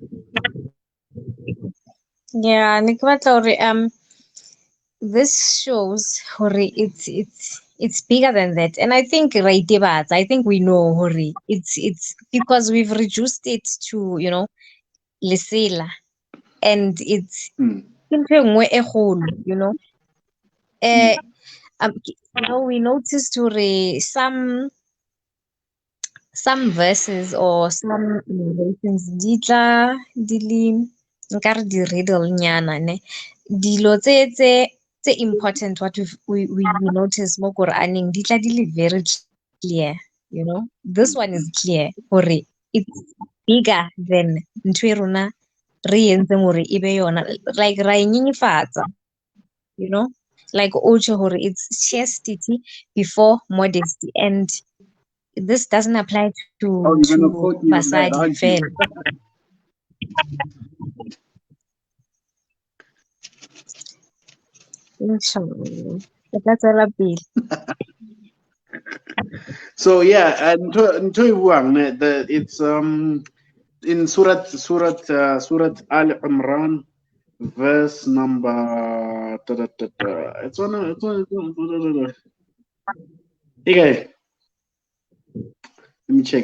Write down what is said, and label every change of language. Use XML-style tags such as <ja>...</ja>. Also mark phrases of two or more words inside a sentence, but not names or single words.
<en>Yeah, this shows Hori, it's bigger than that. And I think right, I think we know Hori. It's because we've reduced it to, lesela. And it's Mm.</en> <tn>into e nngwe e kgolo, Mm.</tn> <en>we noticed Hori some verses or some narrations</en> <tn>nkare di riddle nyana ne dilo tse</tn> <en>important what we notice</en> <tn>mo Quraneng di tla di le</tn> <en>very clear, this one is clear</en> <tn>gore</tn> <en>it's bigger than</en> <tn>ntho e rona re entseng gore e be yona, like ra e nyenyefatsa,</tn> <en>like</en> <tn>ocho gore</tn> <en>it's chastity before modesty, and this doesn't apply Oh, you're gonna to quote me on that, basadi aren't you?</en> <tn>fela. Inshallah. Ke tla tswela pele.</tn> <en>So yeah, and it's in Surat Al Imran, verse number. It's on. Okay, let me check.</en>